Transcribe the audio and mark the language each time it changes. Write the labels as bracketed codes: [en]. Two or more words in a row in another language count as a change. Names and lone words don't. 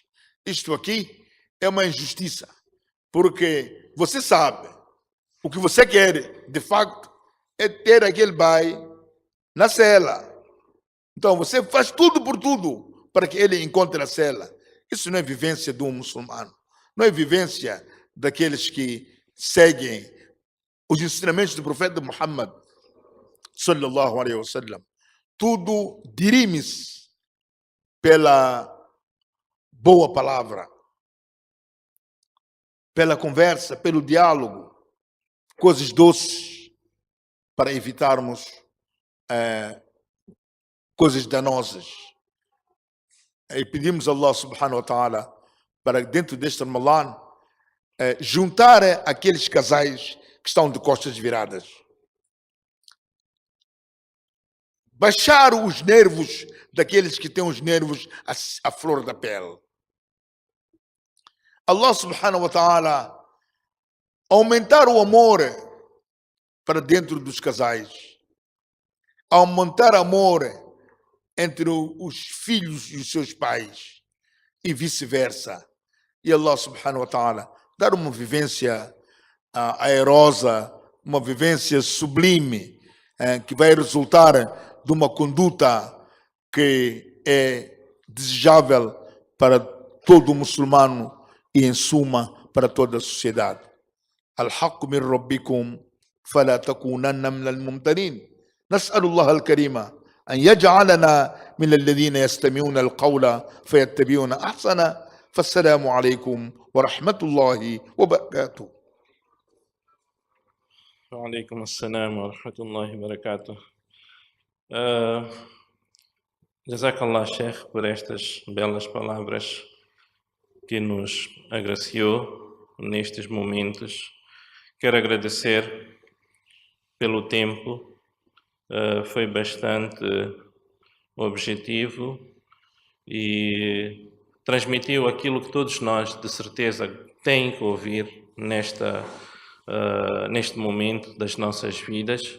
[pt] Isto aqui é uma injustiça. Porque você sabe, o que você quer, de facto, é ter aquele bai na cela. Então você faz tudo por tudo para que ele encontre a cela. Isso não é vivência de um muçulmano. Não é vivência daqueles que seguem os ensinamentos do profeta Muhammad [ar] صلى الله عليه وسلم. [pt] Tudo dirime-se pela boa palavra, pela conversa, pelo diálogo, coisas doces, para evitarmos coisas danosas. E pedimos a Allah [ar] سبحانه وتعالى [pt] para dentro deste Ramadan juntar aqueles casais que estão de costas viradas. Baixar os nervos daqueles que têm os nervos à flor da pele. Allah [ar] سبحانه وتعالى [pt] aumentar o amor para dentro dos casais. Aumentar amor entre os filhos e os seus pais. E vice-versa. E Allah [ar] سبحانه وتعالى [pt] dar uma vivência airosa, uma vivência sublime, que vai resultar de uma conduta que é desejável para todo muçulmano e, em suma, para toda a sociedade. [ar] الحق من ربكم فلا تكونن من الممترين. نسأل الله الكريم أن يجعلنا من الذين يستمعون القول فيتبعون أحسنه فالسلام عليكم ورحمة الله وبركاته. وعليكم السلام ورحمة الله وبركاته. [pt] Jazakallah, Sheikh, por estas belas palavras que nos agraciou nestes momentos. Quero agradecer pelo tempo. Foi bastante objetivo e transmitiu aquilo que todos nós, de certeza, têm que ouvir neste momento das nossas vidas.